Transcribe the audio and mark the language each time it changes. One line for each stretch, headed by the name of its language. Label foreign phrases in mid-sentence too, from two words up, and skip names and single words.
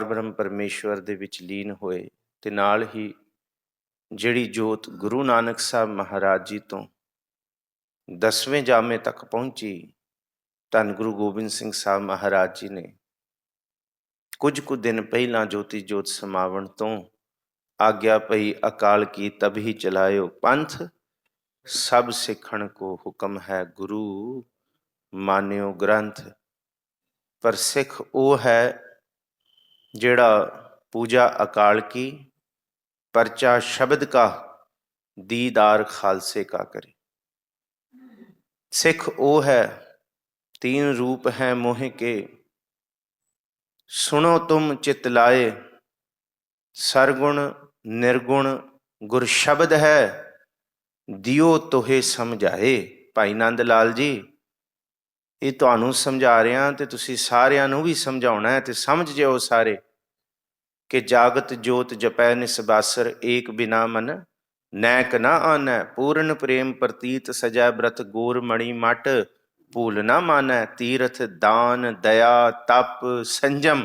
Punjabi: ਬ੍ਰਹਮ ਪਰਮੇਸ਼ਵਰ ਦੇ ਵਿੱਚ ਲੀਨ ਹੋਏ ਤੇ ਨਾਲ ਹੀ ਜਿਹੜੀ ਜੋਤ ਗੁਰੂ ਨਾਨਕ ਸਾਹਿਬ ਮਹਾਰਾਜ ਜੀ ਤੋਂ 10ਵੇਂ ਜਾਮੇ ਤੱਕ ਪਹੁੰਚੀ, ਧੰਨ ਗੁਰੂ ਗੋਬਿੰਦ ਸਿੰਘ ਸਾਹਿਬ ਮਹਾਰਾਜ ਜੀ ਨੇ ਕੁਝ ਕੁ ਦਿਨ ਪਹਿਲਾਂ ਜੋਤੀ ਜੋਤ ਸਮਾਵਣ ਤੋਂ ਆਗਿਆ ਪਈ, ਅਕਾਲ ਕੀ ਤਬਹੀ ਚਲਾਇਓ ਪੰਥ, ਸਭ ਸਿੱਖਣ ਕੋ ਹੁਕਮ ਹੈ ਗੁਰੂ ਮਾਨਿਓ ਗ੍ਰੰਥ। ਪਰ ਸਿੱਖ ਉਹ ਹੈ ਜਿਹੜਾ ਪੂਜਾ ਅਕਾਲ ਕੀ, ਪਰਚਾ ਸ਼ਬਦ ਕਾ, ਦੀਦਾਰ ਖਾਲਸੇ ਕਾ ਕਰੇ। ਸਿੱਖ ਉਹ ਹੈ
Hindi: तीन रूप हैं मोह के, सुनो तुम चित लाए, सरगुण निर्गुण गुर शब्द है, दियो तोहे समझाए।
Punjabi: भाई नंद लाल जी, ਇਹ ਤੁਹਾਨੂੰ ਸਮਝਾ ਰਿਹਾ ਤੇ ਤੁਸੀਂ ਸਾਰਿਆਂ ਨੂੰ ਵੀ ਸਮਝਾਉਣਾ ਹੈ ਤੇ ਸਮਝ ਜਿਓ ਸਾਰੇ ਕਿ ਜਾਗਤ ਜੋਤ ਜਪੈ ਨਿਸਬਾਸਰ, ਏਕ ਬਿਨਾ ਮਨ ਨੈਕ ਨਾ ਆਨੈ, ਪੂਰਨ ਪ੍ਰੇਮ ਪ੍ਰਤੀਤ ਸਜੈ ਬ੍ਰਤ ਗੋਰ ਮਣੀ ਮਟ, ਭੂਲ ਨਾ ਮਾਨੈ ਤੀਰਥ ਦਾਨ ਦਇਆ ਤਪ ਸੰਜਮ।